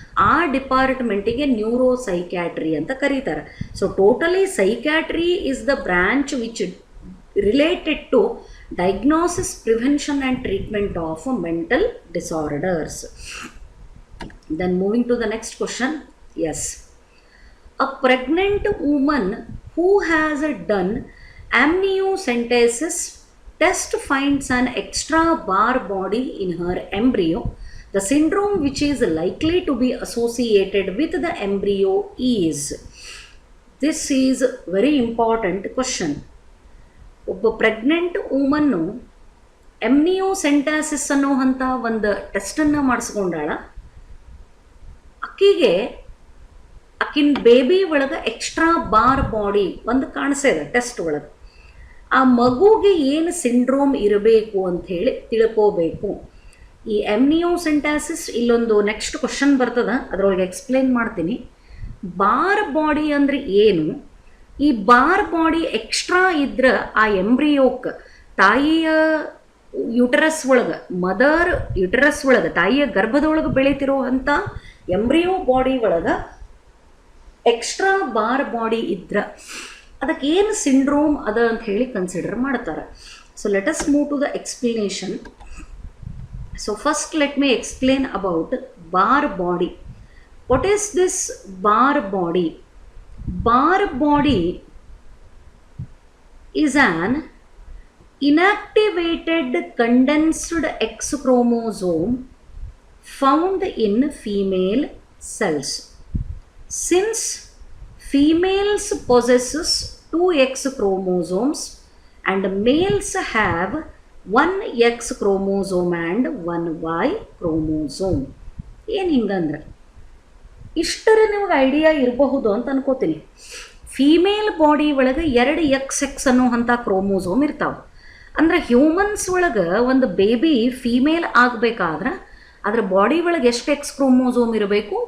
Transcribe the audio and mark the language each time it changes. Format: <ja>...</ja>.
<kn>ಆ ಡಿಪಾರ್ಟ್ಮೆಂಟಿಗೆ ನ್ಯೂರೋಸೈಕ್ಯಾಟ್ರಿ ಅಂತ ಕರೀತಾರೆ.</kn> <en>So totally psychiatry is the branch which related to diagnosis, prevention and treatment of mental disorders. Then moving to the next question. Yes, a pregnant woman who has done amniocentesis test finds an extra bar body in her embryo. The syndrome which is likely to be associated with the embryo is. This is very important question.</en> <kn>ಒಬ್ಬ pregnant woman ಎಮ್ನಿಯೋಸೆಂಟಾಸಿಸ್ ಅನ್ನೋವಂಥ ಒಂದು ಟೆಸ್ಟನ್ನು ಮಾಡಿಸ್ಕೊಂಡಾಳ. ಆಕಿಗೆ ಆಕಿನ baby ಒಳಗೆ extra bar body ಒಂದು ಕಾಣಿಸಿದೆ test ಒಳಗೆ. ಆ ಮಗುಗೆ ಏನು ಸಿಂಡ್ರೋಮ್ ಇರಬೇಕು ಅಂಥೇಳಿ ತಿಳ್ಕೋಬೇಕು. ಈ ಎಮ್ನಿಯೋಸೆಂಟಾಸಿಸ್ ಇಲ್ಲೊಂದು ನೆಕ್ಸ್ಟ್ ಕ್ವಶನ್ ಬರ್ತದೆ, ಅದರೊಳಗೆ ಎಕ್ಸ್ಪ್ಲೇನ್ ಮಾಡ್ತೀನಿ. ಬಾರ್ ಬಾಡಿ ಅಂದರೆ ಏನು? ಈ ಬಾರ್ ಬಾಡಿ ಎಕ್ಸ್ಟ್ರಾ ಇದ್ರೆ ಆ ಎಂಬ್ರಿಯೋಕ್ ತಾಯಿಯ ಯುಟರಸ್ ಒಳಗೆ, ಮದರ್ ಯುಟರಸ್ ಒಳಗೆ, ತಾಯಿಯ ಗರ್ಭದೊಳಗೆ ಬೆಳೀತಿರುವಂಥ ಎಂಬ್ರಿಯೋ ಬಾಡಿ ಒಳಗೆ ಎಕ್ಸ್ಟ್ರಾ ಬಾರ್ ಬಾಡಿ ಇದ್ರೆ ಅದಕ್ಕೆ ಏನು ಸಿಂಡ್ರೋಮ್ ಅದ ಅಂತ ಹೇಳಿ ಕನ್ಸಿಡರ್ ಮಾಡ್ತಾರೆ.</kn> <en>So let us move to the explanation. So first let me explain about bar body. What is this bar body? Bar body is an inactivated condensed X chromosome found in female cells. Since females possesses 2 X chromosomes and males have 1 X chromosome and 1 Y chromosome.</en> <kn>ಏನು ಹಿಂಗಂದ್ರೆ ಇಷ್ಟರ ನಿಮಗೆ idea ಇರಬಹುದು ಅಂತ ಅನ್ಕೋತೀನಿ. Female body ಒಳಗೆ 2 XX ಅನ್ನೋವಂಥ chromosome ಇರ್ತಾವೆ. ಅಂದರೆ humans ಒಳಗೆ ಒಂದು ಬೇಬಿ ಫೀಮೇಲ್ ಆಗಬೇಕಾದ್ರೆ ಅದರ ಬಾಡಿ ಒಳಗೆ ಎಷ್ಟು ಎಕ್ಸ್ ಕ್ರೋಮೋಸೋಮ್ ಇರಬೇಕು?</kn>